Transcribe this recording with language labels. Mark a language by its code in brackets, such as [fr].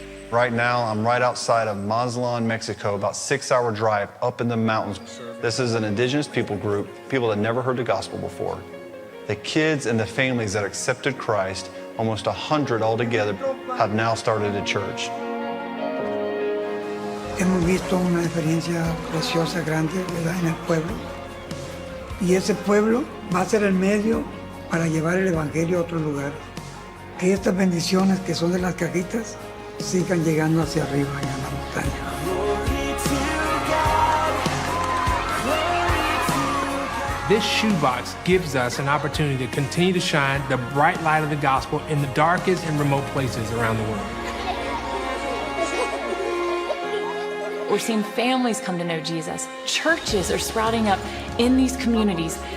[en] Right now, I'm right outside of Mazatlan, Mexico, about 6-hour drive up in the mountains. This is an indigenous people group, people that never heard the gospel before. The kids and the families that accepted Christ, almost 100 altogether, have now started a church. [es] Hemos visto una experiencia preciosa, grande, ¿verdad?, en el pueblo. Y ese pueblo va a ser el medio para llevar el evangelio a otro lugar. Que estas bendiciones que son de las cajitas sigan llegando hacia arriba en la montaña. [en] This shoebox gives us an opportunity to continue to shine the bright light of the gospel in the darkest and remote places around the world. We're seeing families come to know Jesus. Churches are sprouting up in these communities.